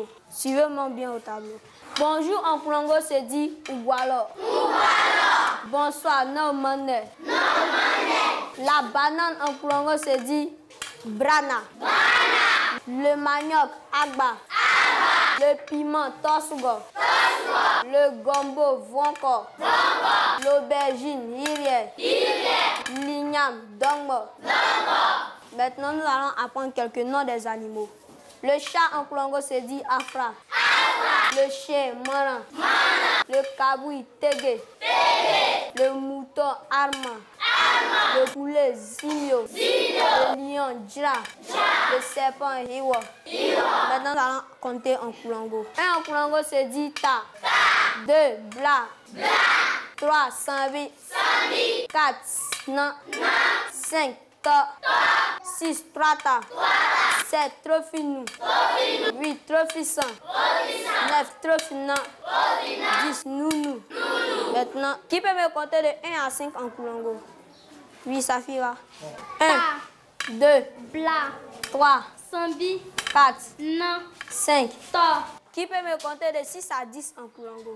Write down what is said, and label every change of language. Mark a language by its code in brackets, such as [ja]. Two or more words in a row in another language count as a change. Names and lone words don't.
[fr] Suivez-moi bien au tableau. Bonjour en Koulongo se dit Ougualo. Bonsoir, no mane. La banane en Koulongo se dit Brana. Le manioc, agba. Le piment, tosugo. Le gombo, vonko. L'aubergine, iriel. L'igname, dongbo. Maintenant, nous allons apprendre quelques noms des animaux. Le chat en Kulongo se dit afra. Le chien, maran. Le kaboui, tege. Le mouton, arma. Le poulet, zimio. Le lion, djra. Le serpent, hiwa. Maintenant, nous allons compter en Kulongo. 1 en Kulongo se dit ta. 2, bla. 3, sambi. 4, nan. 5, to. 6, trata. 7, trofinou. 8, trofisan. 9, trofinan. 10, nounou. Maintenant, qui peut me compter de 1 à 5 en Kulongo? Oui, Safira. 1, 2, Bla, 3, Sambi, 4, Nan, 5. To. Qui peut me compter de 6 à 10 en Kulongo?